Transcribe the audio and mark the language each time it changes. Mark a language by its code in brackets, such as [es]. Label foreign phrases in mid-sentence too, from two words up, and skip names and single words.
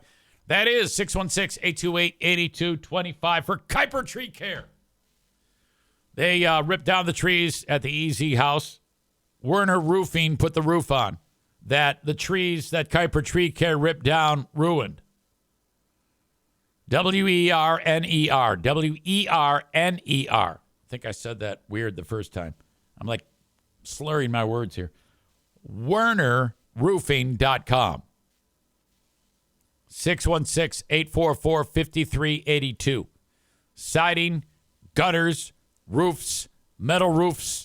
[en] That is 616-828-8225 for Kuiper Tree Care. They ripped down the trees at the EZ house. Werner Roofing put the roof on that the trees that Kuiper Tree Care ripped down ruined. W-E-R-N-E-R. W-E-R-N-E-R. I think I said that weird the first time. I'm like slurring my words here. WernerRoofing.com. 616-844-5382. Siding, gutters, roofs, metal roofs.